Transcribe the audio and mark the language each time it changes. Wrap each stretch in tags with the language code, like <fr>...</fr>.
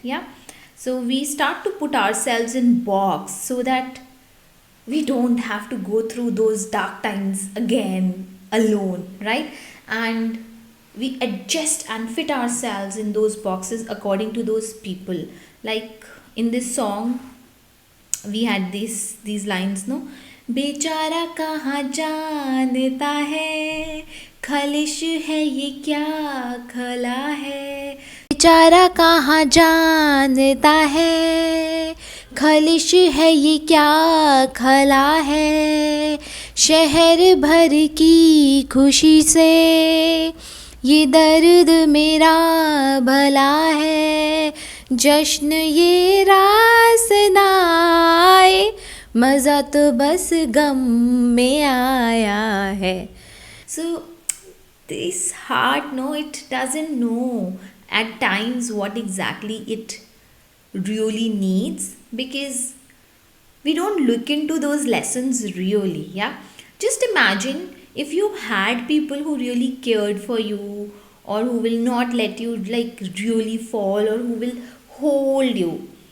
<en>Yeah, so we start to put ourselves in box so that we don't have to go through those dark times again alone, right? And we adjust and fit ourselves in those boxes according to those people. Like in this song, we had these lines, no?</en> <hi>बेचारा कहाँ जानता है, खलिश है ये क्या खला है, बेचारा कहाँ जानता है, खलिश है ये क्या खला है, शहर भर की खुशी से ये दर्द मेरा भला है, जश्न ये रास ना आए, मज़ा तो बस गम में आया है.</hi> <en>So this heart, no, it doesn't know at times what exactly it really needs, because we don't look into those lessons really. Yeah, just imagine if you had people who really cared for you, or who will not let you like really fall, or who will hold you.</en>